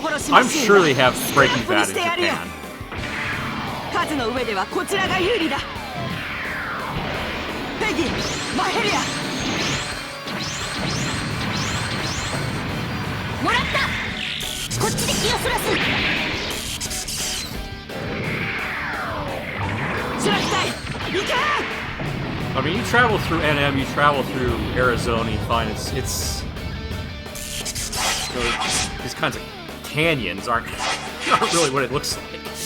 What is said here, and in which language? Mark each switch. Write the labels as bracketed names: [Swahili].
[English] I'm sure they have Breaking Bad in Japan. [Japanese] 数の上ではこちらが有利だ。ペギー、マヘリア。もらった。こっちで気をそらす。シラキ隊、行け。 [English] I mean, you travel through NM, you travel through Arizona, you find it's these kinds of canyons aren't really what it looks like.